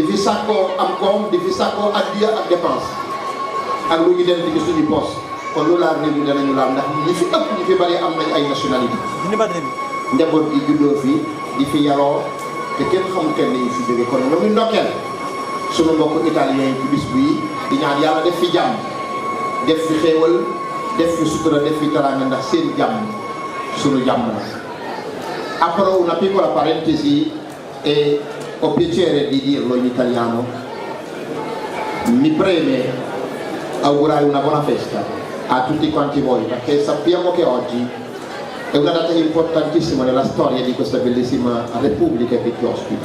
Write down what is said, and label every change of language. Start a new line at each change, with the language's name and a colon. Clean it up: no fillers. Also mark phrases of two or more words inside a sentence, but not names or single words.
Wolof: fi sàkkoo am koom di fi sàkkoo addiya ak dépense ak lu ñu dem ci suñu poste kon lu laal réew mi danañu laal ndax ñi fi ëpp ñi fi bari am nañ ay nationalité njaboot gi juddoo fi di fi yaroo te kenn xamul kenn yi fi jóge kon ñoo ngi ndokkeel sunu mbokk italien yi ci bis bii di ñaan yàlla def fi jàmm def fi xéewal def fi sutura def fi teraanga ndax seen jàmm sunu jàmm la.
Italian: Apro una piccola parentesi e ho piacere di dirlo in italiano. Mi preme augurare una buona festa a tutti quanti voi perché sappiamo che oggi è una data importantissima nella storia di questa bellissima Repubblica che ti ospita.